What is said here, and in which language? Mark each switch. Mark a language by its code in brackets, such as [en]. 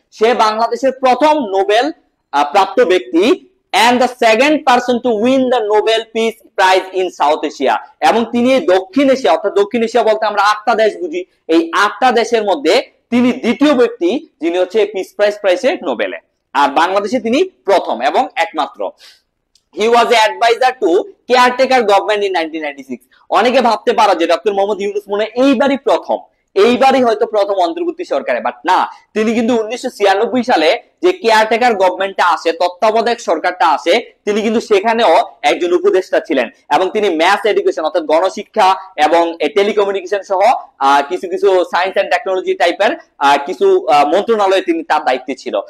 [bn] সে বাংলাদেশের প্রথম নোবেল প্রাপ্ত ব্যক্তি [en] and the second person to win the Nobel Peace Prize in South Asia, [bn] এবং তিনি দক্ষিণ এশিয়া, অর্থাৎ দক্ষিণ এশিয়া বলতে আমরা 8টা দেশ বুঝি, এই 8টা দেশের মধ্যে তিনি দ্বিতীয় ব্যক্তি যিনি হচ্ছে পিস প্রাইজ পাইছে নোবেলে, আর বাংলাদেশে তিনি প্রথম এবং একমাত্র। [en] He was an advisor to caretaker government in 1996. [bn] অনেকে ভাবতে পারে যে ডক্টর মোহাম্মদ ইউনূস মনে এইবারই হয়তো প্রথম অন্তর্বর্তী সরকারে, বাট না, তিনি কিন্তু 1996 সালে যে কেয়ারটেকার গভর্নমেন্টটা আসে, তত্ত্বাবধায়ক সরকারটা আসে, তিনি কিন্তু সেখানেও একজন উপদেষ্টা ছিলেন, এবং তিনি ম্যাথ এডুকেশন অর্থাৎ গণশিক্ষা এবং টেলিকমিউনিকেশন সহ কিছু কিছু সায়েন্স এন্ড টেকনোলজি টাইপের কিছু মন্ত্রণালয়ে তিনি তার দায়িত্বে ছিল।